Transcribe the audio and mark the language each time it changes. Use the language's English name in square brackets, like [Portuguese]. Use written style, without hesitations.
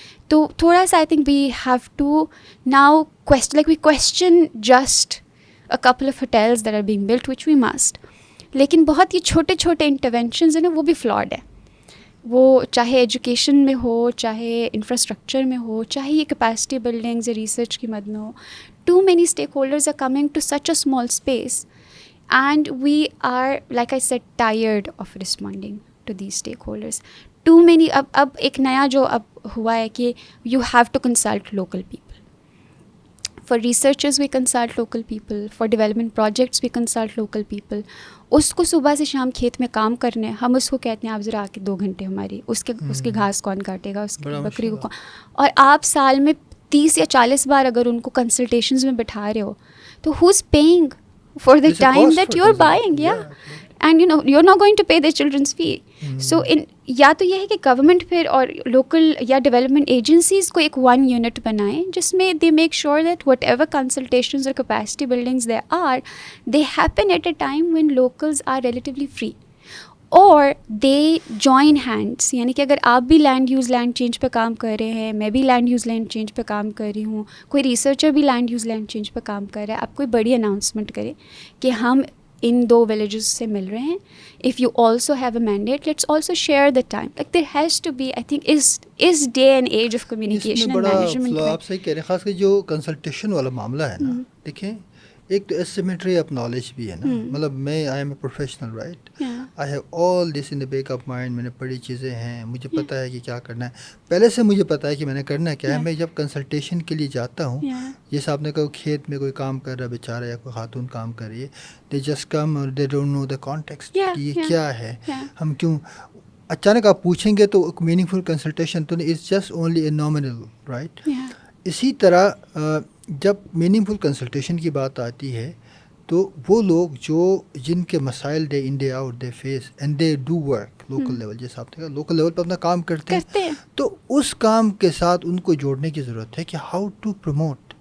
[Urdu] تو تھوڑا سا [English] I think we have to now we question just a couple of hotels that are being built, which we must. [Urdu] لیکن بہت یہ چھوٹے چھوٹے انٹرونشنز ہیں نا, وہ بھی فلاڈ ہیں. وہ چاہے ایجوکیشن میں ہو, چاہے انفراسٹرکچر میں ہو, چاہے یہ کیپیسٹی بلڈنگز یا ریسرچ کی مد میں ہو. [English] Too many stakeholders are coming to such a small space and we are, like I said, tired of responding to these stakeholders. Too many, [Urdu] اب ایک نیا جو اب ہوا ہے کہ [English] you have to consult local people. For researchers we consult local people, for development projects we consult local people. [Urdu] اس کو صبح سے شام کھیت میں کام کرنے, ہم اس کو کہتے ہیں آپ ذرا آ کے 2 گھنٹے ہماری, اس کے گھاس کون کاٹے گا, اس کی بکری کو کون. اور آپ سال میں 30 یا 40 بار اگر ان کو کنسلٹیشنز میں بٹھا رہے ہو, تو [English] who's paying for the time that you're buying? Yeah. And you're not going to pay their children's fee. So [Urdu] یا تو یہ ہے کہ گورنمنٹ پھر اور لوکل یا ڈیولپمنٹ ایجنسیز کو ایک 1 یونٹ بنائیں جس میں [English] They make sure that what ever consultations اور capacity buildings they are, they happen at a time when locals are relatively free, اور دے join hands. [Urdu] یعنی کہ اگر آپ بھی لینڈ یوز لینڈ چینج پہ کام کر رہے ہیں, میں بھی لینڈ یوز لینڈ چینج پہ کام کر رہی ہوں, کوئی ریسرچر بھی لینڈ یوز لینڈ چینج پہ کام کر رہا ہے, آپ کوئی بڑی اناؤنسمنٹ کرے کہ ہم ان 2 ولیجز سے مل رہے ہیں. [English] If you also have a mandate, let's also share the time. Like there has to be, I think, is day and age of communication and management. [Urdu] آپ صحیح کہہ رہے ہیں, خاص کر جو کنسلٹیشن والا معاملہ ہے نا, دیکھیں ایک تو اسیمیٹری آف نالج بھی ہے نا. مطلب میں [English] I am a professional, right, I have all this in the back of mind. [Urdu] میں نے پڑھی چیزیں ہیں, مجھے پتہ ہے کہ کیا کرنا ہے, پہلے سے مجھے پتہ ہے کہ میں نے کرنا کیا ہے. میں جب کنسلٹیشن کے لیے جاتا ہوں, جیسے آپ نے کہا کھیت میں کوئی کام کر رہا ہے بیچارہ, یا کوئی خاتون کام کر رہی ہے, [English] they just come اور they don't know the context [Urdu] کہ یہ کیا ہے, ہم کیوں. اچانک آپ پوچھیں گے تو میننگ فل کنسلٹیشن تو نہیں, [English] it's just only a nominal, [Urdu] right. اسی طرح جب میننگ فل کنسلٹیشن کی بات آتی ہے تو وہ لوگ جن کے مسائل [English] day in day out they face and they do work local level, [Urdu] جیسے آپ نے کہا لوکل لیول پہ اپنا کام کرتے ہیں, تو اس کام کے ساتھ ان کو جوڑنے کی ضرورت ہے کہ [English] How to promote.